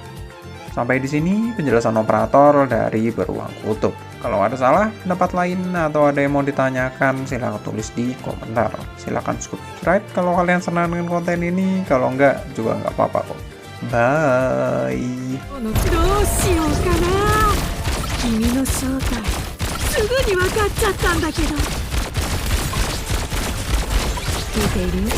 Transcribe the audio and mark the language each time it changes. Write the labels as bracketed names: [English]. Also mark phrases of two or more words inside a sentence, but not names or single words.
[Indonesian] Sampai di sini penjelasan operator dari Beruang Kutub. Kalau ada salah, pendapat lain, atau ada yang mau ditanyakan, silahkan tulis di komentar. Silahkan subscribe kalau kalian senang dengan konten ini, kalau enggak juga nggak apa-apa kok. Bye. [Japanese] どうしようかな。君の正体すぐに分かっちゃったんだけど。聞いているよ。